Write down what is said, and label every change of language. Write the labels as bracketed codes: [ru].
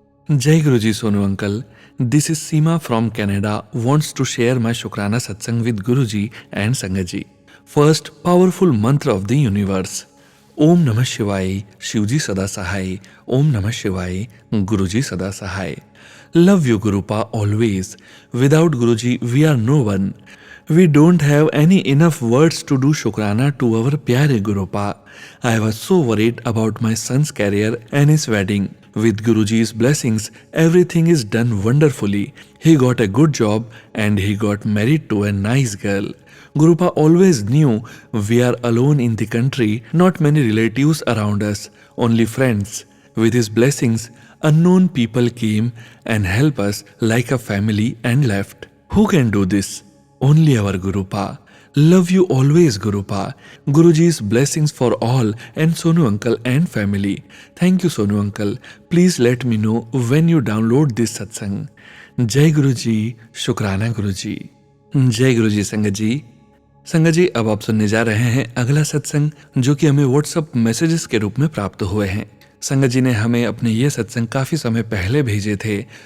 [hi] जय गुरु जी [en] Sonu uncle, this is Seema from Canada wants to share my shukrana satsang with Guru ji and sangat ji. First powerful mantra of the universe. [hi] ओम नमः शिवाय, शिवजी सदा सहाय। ओम नमः शिवाय, गुरुजी सदा सहाय। [en] Love you Gurupa always. Without Guruji we are no one. We don't have any enough words to do shukrana to our प्यारे Gurupa. I was so worried about my son's career and his wedding. With Guruji's blessings, everything is done wonderfully. He got a good job and he got married to a nice girl. Gurupa always knew we are alone in the country, not many relatives around us, only friends. With his blessings, unknown people came and helped us like a family and left. Who can do this? Only our Gurupa. Love you always, Gurupa. Guruji's blessings for all and Sonu uncle and family. Thank you, Sonu uncle. Please let me know when you download this satsang. [hi] जय गुरु जी, शुक्राना गुरु जी। जय गुरु जी संगत जी। संगत जी, अब आप सुनने जा रहे हैं अगला सत्संग जो कि हमें व्हाट्सएप मैसेजेस के रूप में प्राप्त हुए हैं। संगत जी ने हमें अपने ये सत्संग काफी समय पहले भेजे थे।